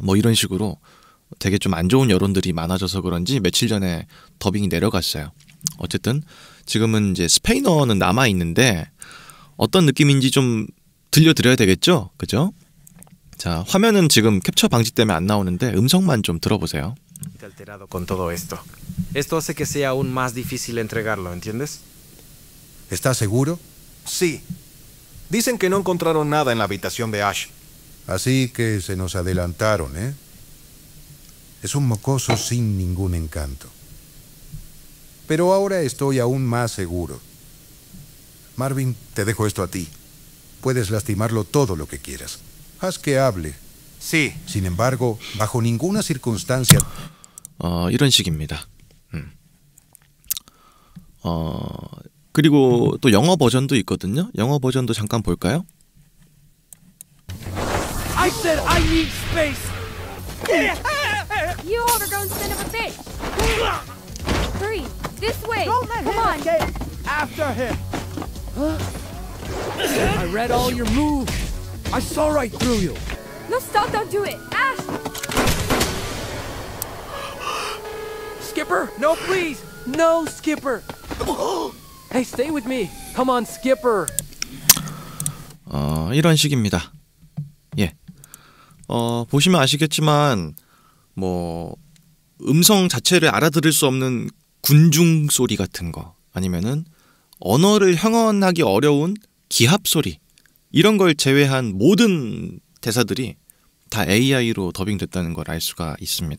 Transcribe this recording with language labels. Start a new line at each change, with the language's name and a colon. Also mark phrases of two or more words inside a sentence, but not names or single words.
Korean: 뭐 이런 식으로 되게 좀 안 좋은 여론들이 많아져서 그런지 며칠 전에 더빙이 내려갔어요. 어쨌든 지금은 이제 스페인어는 남아있는데 어떤 느낌인지 좀 들려드려야 되겠죠? 그죠? 자, 화면은 지금 캡처 방지 때문에 안 나오는데 음성만 좀 들어보세요.
Spanish: Alterado con todo esto. Esto hace que sea aún más difícil entregarlo, ¿entiendes? ¿Estás seguro? Sí. Dicen que no encontraron nada en la habitación de Ash. Así que se nos adelantaron, ¿eh? Es un mocoso sin ningún encanto. Pero ahora estoy aún más seguro. Marvin, te dejo esto a ti. Puedes lastimarlo todo lo que quieras. Haz que hable. Sí. Sin embargo, bajo ninguna circunstancia...
Korean: 이런 식입니다. 그리고 또 영어 버전도 있거든요. 영어 버전도 잠깐 볼까요?
English: I said I need space. You overdone son of a bitch! Hurry, this way! Don't let Come him on! escape. After him. I read all your moves. I saw right through you. No, stop! Don't do it! Ash! Skipper, no, please, no, Skipper. Hey, stay with me. Come on, Skipper.
Korean: 이런 식입니다. 예. 보시면 아시겠지만 뭐 음성 자체를 알아들을 수 없는 군중 소리 같은 거 아니면은 언어를 형언하기 어려운 기합 소리 이런 걸 제외한 모든 대사들이 다 AI로 더빙됐다는 걸 알 수가 있습니다.